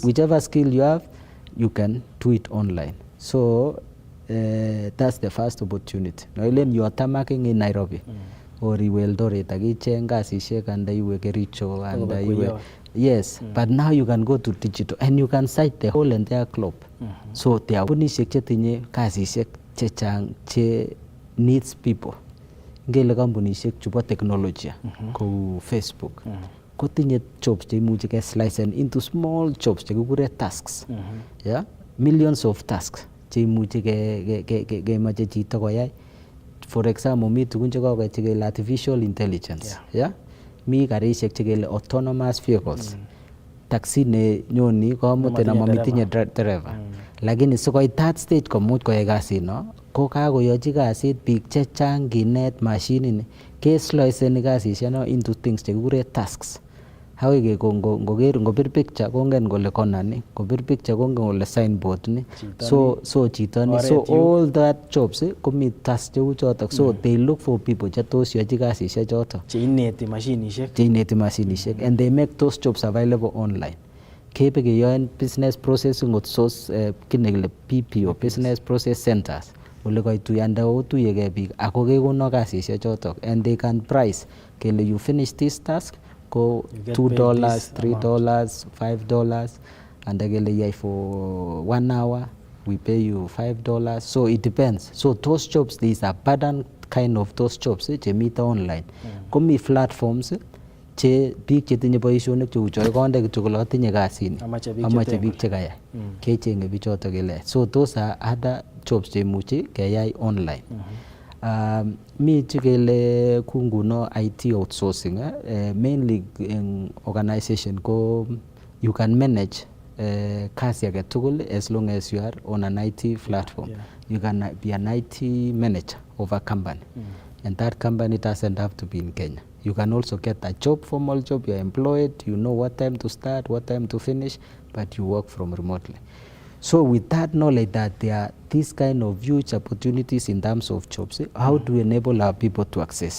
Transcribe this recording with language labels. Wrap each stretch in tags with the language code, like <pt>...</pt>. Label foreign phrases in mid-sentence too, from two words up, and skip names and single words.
<en>Whichever skill you have, you can do it online. So that's the first opportunity. You are tamaking in Nairobi or</en> <kln>iwe Eldoret akicheng kasishek and iwe Kericho and iwe.</kln> <en>Yes, but now you can go to digital and you can cite the whole entire globe. So there are</en> <kln>kampunishek chetinye kasishek chechang che</kln> <en>needs people.</en> <kln>Ngele kampunishek chupo technology kou Facebook kotinye jobs cheimuchi ke slice into</kln> <en>small jobs</en> <kln>chekikure tasks. Yeah, millions of tasks cheimuchi ke mache chito koyai.</kln> <en>For example,</en> <kln>mi tukun chekokoit chekele</kln> <en>artificial intelligence. Yeah,</en> <kln>mi karishek chekele</kln> <en>autonomous vehicles.</en> <kln>Taxi ne nyoni komute na mamitinye driver. Lakini sikoit</kln> <en>that stage</en> <kln>komuch koyai kasit no ko kakoyochi kasit biik chechang kinet mashinini kesloiseni kasishek no</kln> <en>into things</en> <kln>chekikure tasks.</kln> <sw>Haweke ngopir picture kongen kole kona ni, ngopir picture kongen kole signboard ni.</sw> <kln>So chito ni,</kln> <en>so all that jobs</en> <kln>komi tasks cheu chotok.</kln> <en>So they look for people</en> <kln>che tos yochi kasishek chotok. Cheineti mashinishek.</kln> <en>And they make those jobs available online.</en> <kln>Kepe keyoen</kln> <en>business processing outsource</en> <kln>kinekile</kln> <en>BPO, business process centers.</en> <kln>Ole koituyanda otuyeke biik ako kekono kasishek chotok</kln> <en>and they can price kele you finish this task go $2, $3, $5 and</en> <kln>kele yai</kln> <en>for 1 hour we pay you $5. So it depends. So those jobs, these are pattern kind of those jobs che mita online.</en> <kln>Komi platforms che biik chetinye boisionik cheu choi</kln> <en>konde kityo kole atinye kasini</en> <kln>amache biik chekayai kechenge bichoto kele.</kln> <en>So those are other jobs</en> <kln>cheimuchi keyai</kln> <en>online.</en> <kln>Mi chekele kunguno</kln> <en>IT outsourcing mainly in organization ko you can manage</en> <kln>kasi age tugul</kln> <en>as long as you are on an IT platform. You can be an IT manager of a company and that company doesn't have to be in Kenya. You can also get a job, formal job, you're employed, you know what time to start, what time to finish, but you work from remotely. So with that knowledge that there are these kind of huge opportunities in terms of jobs, how do we enable our people to access?</en>